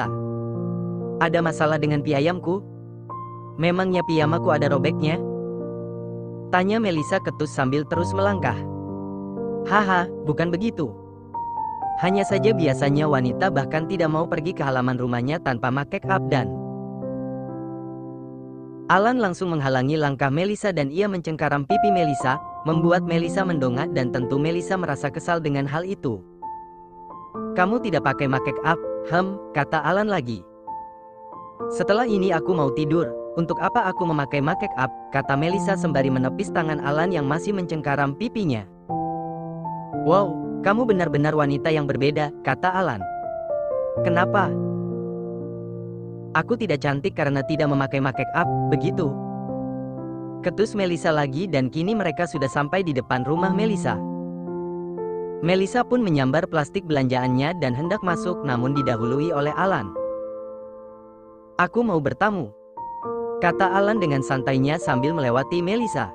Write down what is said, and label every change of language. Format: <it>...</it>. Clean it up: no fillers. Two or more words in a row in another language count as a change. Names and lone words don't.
<id>"Ada masalah dengan piyamku? Memangnya piyamaku ada robeknya?" tanya Melissa ketus sambil terus melangkah. "Haha, bukan begitu. Hanya saja biasanya wanita bahkan tidak mau pergi ke halaman rumahnya tanpa make up dan..." Alan langsung menghalangi langkah Melissa dan ia mencengkaram pipi Melissa, membuat Melissa mendongak dan tentu Melissa merasa kesal dengan hal itu. "Kamu tidak pakai make up, kata Alan lagi. "Setelah ini aku mau tidur, untuk apa aku memakai make up?" kata Melissa sembari menepis tangan Alan yang masih mencengkaram pipinya. "Wow, kamu benar-benar wanita yang berbeda," kata Alan. "Kenapa?" "Aku tidak cantik karena tidak memakai make up, begitu?" ketus Melissa lagi dan kini mereka sudah sampai di depan rumah Melissa. Melissa pun menyambar plastik belanjaannya dan hendak masuk namun didahului oleh Alan. "Aku mau bertamu," kata Alan dengan santainya sambil melewati Melissa.</id>